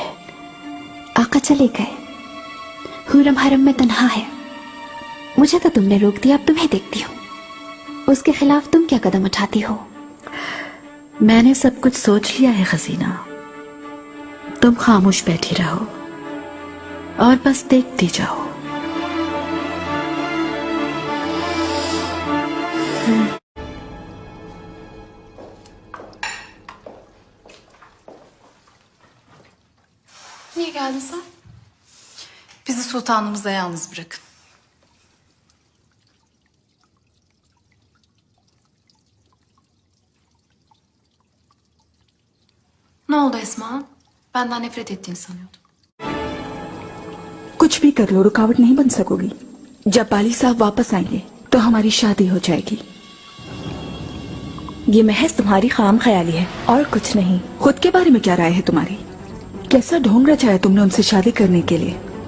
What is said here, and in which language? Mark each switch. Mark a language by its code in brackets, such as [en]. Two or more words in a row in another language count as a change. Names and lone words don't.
[ur] آقا چلے گئے، خرم حرم میں تنہا ہے. مجھے تو تم نے روک دیا، اب تمہیں دیکھتی ہوں. اس کے خلاف تم کیا قدم اٹھاتی ہو? میں نے سب کچھ سوچ لیا ہے خزینہ، تم خاموش بیٹھی رہو اور بس دیکھتی جاؤ. [tr] Niye geldin sen? Bizi sultanımızla yalnız bırakın. Ne oldu Esma? Benden nefret ettiğini sanıyordum. [ur] کچھ بھی کر لو، رکاوٹ نہیں بن سکو گی. جب بالی صاحب واپس آئیں گے تو ہماری شادی ہو جائے گی. یہ محض تمہاری خام خیالی ہے اور کچھ نہیں. خود کے بارے میں کیا رائے ہے تمہاری؟ کیسا ڈھونگ رچا ہے تم نے ان سے شادی کرنے کے لیے?